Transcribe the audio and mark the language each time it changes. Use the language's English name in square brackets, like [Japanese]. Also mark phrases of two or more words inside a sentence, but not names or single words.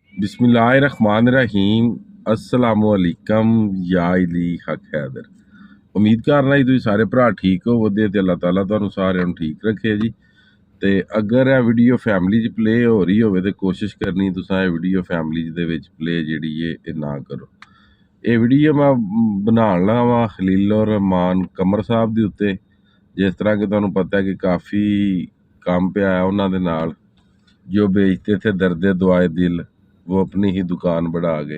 [Arabic] بسم الله الرحمن الرحيم السلام عليكم يا علي حق حيدر. [Punjabi] امید کرنا جی تسیں سارے بھرا ٹھیک ہووو تے [Arabic] الله تعالى [Punjabi] تہانوں ساریاں نوں ٹھیک رکھے جی. تے اگر یہ ویڈیو فیملی چ پلے ہو رہی ہووے تے کوشش کرنی تساں یہ ویڈیو فیملی دے وچ پلے جہڑی ہے نہ کرو. یہ ویڈیو میں بناؤن لگا واں خلیل الرحمن قمر صاحب دے اُتے. جس طرح کہ تہانوں پتا ہے کہ کافی کام پیا ہے اُنہاں دے نال, [Urdu] جو بیچتے تھے دردِ دعائے دل وہ اپنی ہی دکان بڑھا گئے.